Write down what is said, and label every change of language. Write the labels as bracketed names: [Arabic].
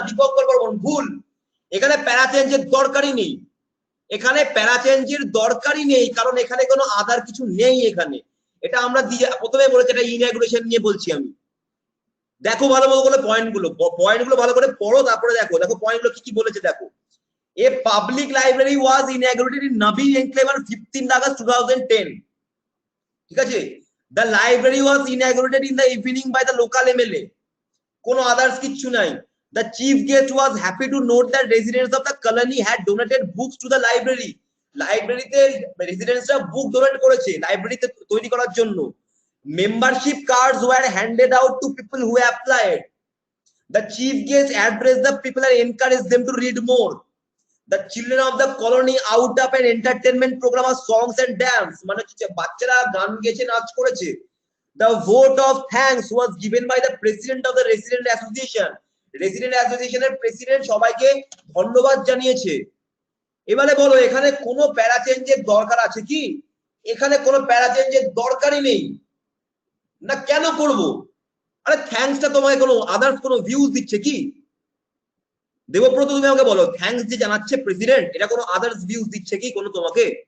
[Bangla] দীপঙ্কর বর্মন ভুল, এখানে প্যারা চেঞ্জের দরকারই নেই। এখানে প্যারা চেঞ্জের দরকারই নেই, কারণ এখানে কোনো আদার কিছু নেই এখানে। এটা আমরা প্রথমে বলেছি, এটা ইনঅ্যাগুরেশন নিয়ে বলছি আমি। দেখো ভালো মতো করে পয়েন্টগুলো ভালো করে পড়ো, তারপরে দেখো পয়েন্টগুলো কি কি বলেছে। দেখো, [English] a public library was inaugurated in Nabi Enclave on 15 August 2010, [Bangla] ঠিক আছে? [English] The library was inaugurated in the evening by the local MLA, [Bangla] কোনো আদার্স কিচ্ছু নাই। [English] The chief guest was happy to note that residents of the colony had donated books to the library. [Bangla] লাইব্রেরিতে রেসিডেন্টসরা বুক donate করেছে লাইব্রেরিতে তৈরি করার জন্য। [English] Membership cards were handed out to people who applied. The chief guest addressed the people and encouraged them to read more. The children of the colony out up an entertainment program of songs and dance, [Bangla] মানে বাচ্চারা গান গেয়েছে, নাচ করেছে। [English] The vote of thanks was given by the president of the resident association. [Bangla] Resident অ্যাসোসিয়েশনের president সবাইকে ধন্যবাদ জানিয়েছে। এবারে বলো এখানে কোনো প্যারা চেঞ্জের দরকার আছে কি? এখানে কোনো প্যারা চেঞ্জের দরকারই নেই না। কেন করব? আরে থ্যাঙ্কসটা তোমাকে কোনো আদার্স কোনো ভিউজ দিচ্ছে কি? দেবব্রত তুমি আমাকে বলো, থ্যাঙ্কস যে জানাচ্ছে প্রেসিডেন্ট, এটা কোনো আদার্স ভিউজ দিচ্ছে কি কোনো তোমাকে?